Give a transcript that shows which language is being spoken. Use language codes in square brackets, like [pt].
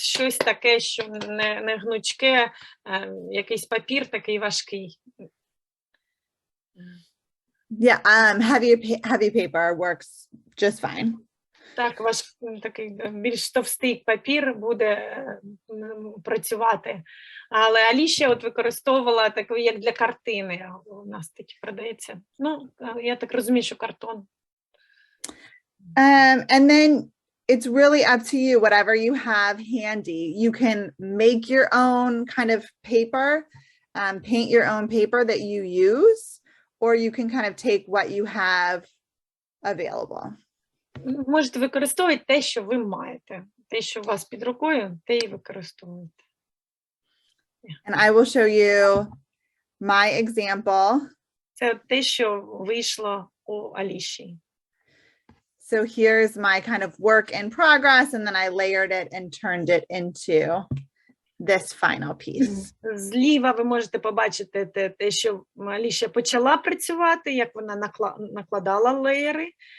[uk] Щось таке, що не гнучке, якийсь папір такий важкий. [en] Yeah, heavy paper works just fine. [uk] Так, такий більш товстий папір буде працювати. Але Аліша от використовувала такий, як для картини. У нас такі продається. Ну, я так розумію, що картон. [en] And then it's really up to you, whatever you have handy. You can make your own kind of paper, paint your own paper that you use, or you can kind of take what you have available. [uk] Можете використовувати те, що ви маєте. Те, що у вас під рукою, те і використовуєте. [en] And I will show you my example. [uk] Це те, що вийшло у Аліші. [en] So here's my kind of work in progress, and then I layered it and turned it into this final piece. [uk] Зліва ви можете побачити те, що Аліша почала працювати, як вона накладала леєри.